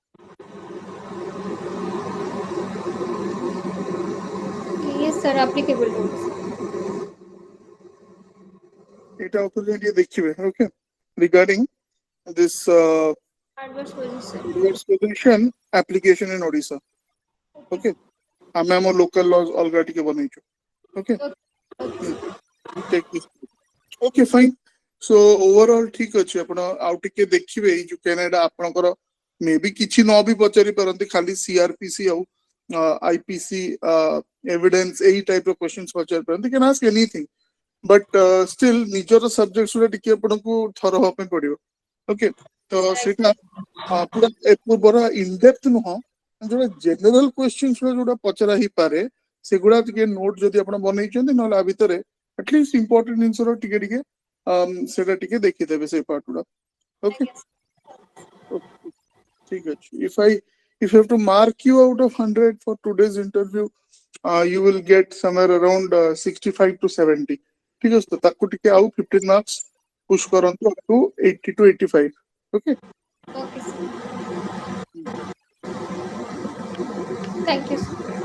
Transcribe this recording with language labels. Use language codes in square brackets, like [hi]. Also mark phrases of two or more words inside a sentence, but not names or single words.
[en] Yes, sir. Applicable rules. এটা opportunity দেখিবে, okay, regarding this Adverse position. adverse possession application in Odisha. [or] Okay, ଆମେ ଆମ [en] local laws [or] ଅଲଗା ଟିକେ ବନେଇଛୁ. [en] Okay, take this. Okay, fine. So overall [or] ଠିକ ଅଛି. ଆପଣ ଆଉ ଟିକେ ଦେଖିବେ ଏଇ ଯୋଉ Canada ଆପଣଙ୍କର ମେ ବି କିଛି ନ ବି ପଚାରି ପାରନ୍ତି, ଖାଲି CRPC ଆଉ IPC evidence ଏଇ [en] type of questions [or] ପଚାରି ପାରନ୍ତି. [en] Can ask anything. But still [or] ନିଜର subjects ଗୁଡା ଟିକେ ଆପଣଙ୍କୁ ଥର ହବା ପାଇଁ ପଡିବ. Okay, ତ ସେଇଟା ପୁରା ପୂର୍ବର [en] in depth [or] ନୁହଁ, ଯୋଉଟା [en] general questions [or] ଯୋଉଟା ପଚରା ହେଇପାରେ ସେଗୁଡା ଟିକେ note ଯଦି ଆପଣ ବନେଇଛନ୍ତି, ନହେଲେ ଆ ଭିତରେ [en] at least important [or] ଜିନିଷର ଟିକେ ଟିକେ ସେଟା ଟିକେ ଦେଖିଦେବେ ସେଇ part ଗୁଡା. Okay, ଠିକ ଅଛି. [en] If you have to mark you out of 100 for today's interview, you will get somewhere around 65 to 70. [or] ठीक ଅଛି, ତ ତାକୁ ଟିକେ ଆଉ 15 [en] marks push [or] କରନ୍ତୁ [en] up to 80 to 85. Okay, Okay, sir. Thank you, sir.